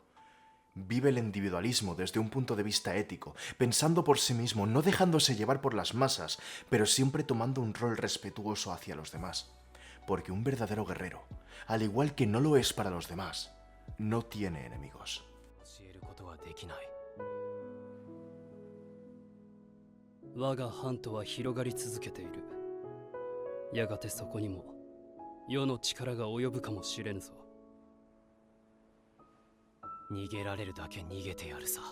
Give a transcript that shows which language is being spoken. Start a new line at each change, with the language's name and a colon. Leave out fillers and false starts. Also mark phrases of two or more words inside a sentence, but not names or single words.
Spanish: Vive el individualismo desde un punto de vista ético, pensando por sí mismo, no dejándose llevar por las masas, pero siempre tomando un rol respetuoso hacia los demás. Porque un verdadero guerrero, al igual que no lo es para los demás, no tiene enemigos.
Japanese: 我が藩とは広がり続けている。やがてそこにも世の力が及ぶかもしれぬぞ。逃げられるだけ逃げてやるさ。